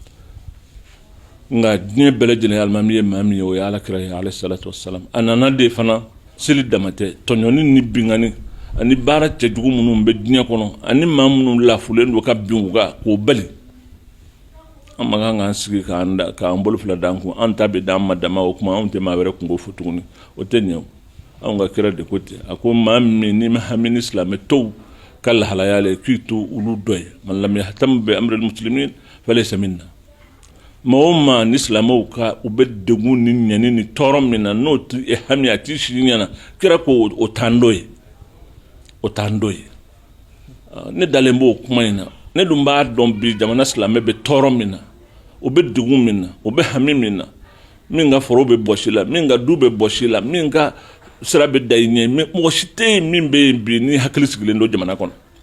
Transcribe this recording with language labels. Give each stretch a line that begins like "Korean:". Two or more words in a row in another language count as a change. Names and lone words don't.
Bambara: nka diɲɛ bɛɛ lajɛlen alimami ye maa min ye o ye alakira ye
Arabic: عليه الصلاة والسلام
Bambara: a nana de fana seli dama tɛ tɔɲɔni ni bingani ani baara cɛjugu minnu bɛ diɲɛ kɔnɔ ani maa minnu lafulen don ka bin u kan k'o bali an ma kan k'an sigi k'an bolo fila d'an kun an ta bɛ d'an ma dama o kuma anw tɛ maa wɛrɛ kungo fɔ tuguni o tɛ ɲɛ anw ka kira de ko ten a ko maa min n'i ma hami ni silamɛ tɔw ka lahalaya la k'i to olu dɔ ye
Arabic: من لم يهتم بأمر المسلمين فليس منا
Bambara: maa o maa ni silamɛw ka u bɛ degun ni ɲani ni tɔɔrɔ min na n'o tɛ hami a t'i sigi ɲɛna kira ko o t'an dɔ ye o t'an dɔ ye ne dalen b'o kuma in na ne dun b'a dɔn bi jamana silamɛ bɛ tɔɔrɔ min na o bɛ degun min na o bɛ hami min na min ka foro bɛ bɔsi la min ka du bɛ bɔsi la min ka sira bɛ da i ɲɛ mɔgɔ si tɛ yen min bɛ yen bi ni hakili sigilen don jamana kɔnɔ